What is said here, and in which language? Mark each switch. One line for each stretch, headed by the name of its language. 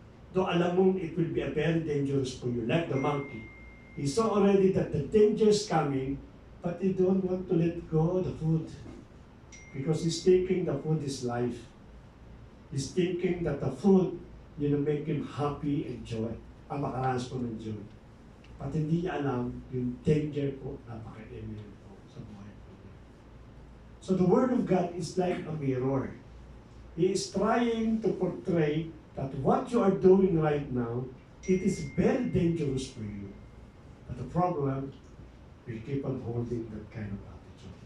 English: Though
Filipino: alam mo,
English: it will be a very dangerous for you, like the monkey. He saw already that the danger is coming, but he don't want to let go of the food. Because he's thinking the food is life. He's thinking that the food, make him happy and joy.
Filipino: Ang makaranas po ng joy. At hindi niya alam yung danger po, napaka-email po sa buhay po niya.
English: So the Word of God is like a mirror. He is trying to portray that what you are doing right now, it is very dangerous for you. But the problem, we keep on holding that kind of attitude.